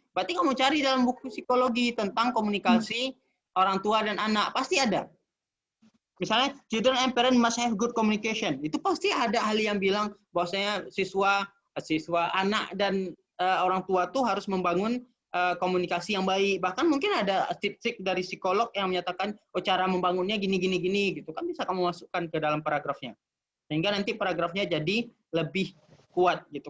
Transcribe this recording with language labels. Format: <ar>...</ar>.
<id>Berarti kamu cari dalam buku psikologi tentang komunikasi orang tua dan anak, pasti ada.</id> <en>Misalnya children and parent must have good communication.</en> <id>Itu pasti ada ahli yang bilang bahwasanya siswa anak dan orang tua tuh harus membangun komunikasi yang baik. Bahkan mungkin ada tips dari psikolog yang menyatakan cara membangunnya gini gitu. Kan bisa kamu masukkan ke dalam paragrafnya. Sehingga nanti paragrafnya jadi lebih kuat gitu.</id>